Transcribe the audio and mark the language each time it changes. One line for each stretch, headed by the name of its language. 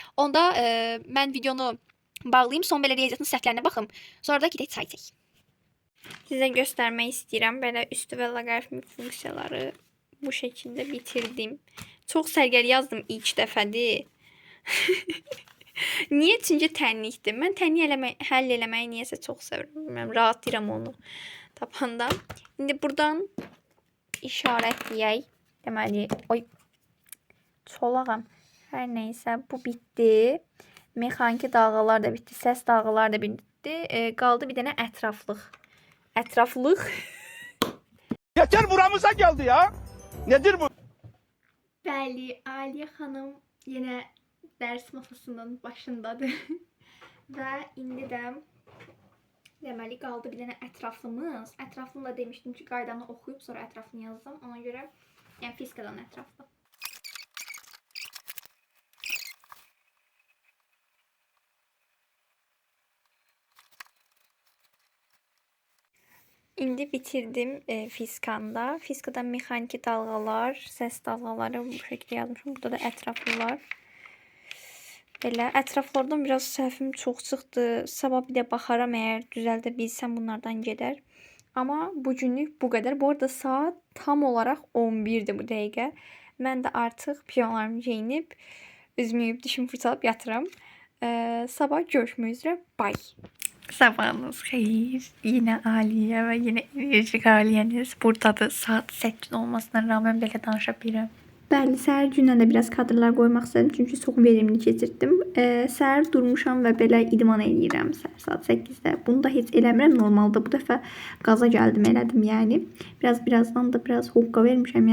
Azerbaijani: Onda mən videonu bağlayayım, son belə riyaziyyatın səhvlərinə baxım. Sonra da gedək çay içək. Sizə göstərmək istəyirəm. Belə üstü və loqaritmik funksiyaları bu şəkildə bitirdim. Çox sərgəli yazdım ilk dəfədir. Niyə? Çünki tənlikdir. Mən tənlik həll eləməyi niyəsə çox sevirəm. Rahatlayıram onu tapanda. İndi buradan işarətləyək. Deməli, çolağam. Hər nəysə, bu bitdi. Mexaniki dalğalar da bitdi. Səs dalğalar da bitdi. Qaldı bir dənə ətraflıq. Ətraflıq.
Turkish: Yeter buramıza geldi ya. Nedir bu?
Azerbaijani: Bəli, Aliyə xanım yenə dərs masasının başındadır. Və indi də deməli qaldı bir dənə ətraflımız. Ətraflını da demişdim ki, qaydanı oxuyub sonra ətrafını yazacağam. Ona görə yəni fizikadan ətraflı. İndi bitirdim fizikanda. Fizikadan mexaniki dalğalar, səs dalğaları bu şəkildə yazmışam. Burada da ətraflılar. Belə ətraflardan biraz səhvim çox çıxdı. Sabah bir də baxaram, əgər düzəldə bilsəm bunlardan gedər. Amma bu günlük bu qədər. Bu arada saat tam olaraq 11-dir bu dəqiqə. Mən də artıq piyonlarımı geyinib, üzümü yuyub, dişimi fırçalıb yatıram. Sabah görüşmək üzrə. Bye. Sabahınız xeyir.
Turkish: Yine Aliye ve yine enerjik Aliyeniz buradadır.
Azerbaijani: Saat 8 olmasına rağmen belə danışa bilirəm. Bəli, səhər gündən də biraz kadrlar qoymaq istədim. Çünki çox verimli keçirdim. Səhər durmuşam və belə idman eləyirəm səhər saat 8-də. Bunu da heç eləmirəm. Normalda bu dəfə qaza gəldim, elədim yəni. Birazdan da biraz hoqqa vermişəm.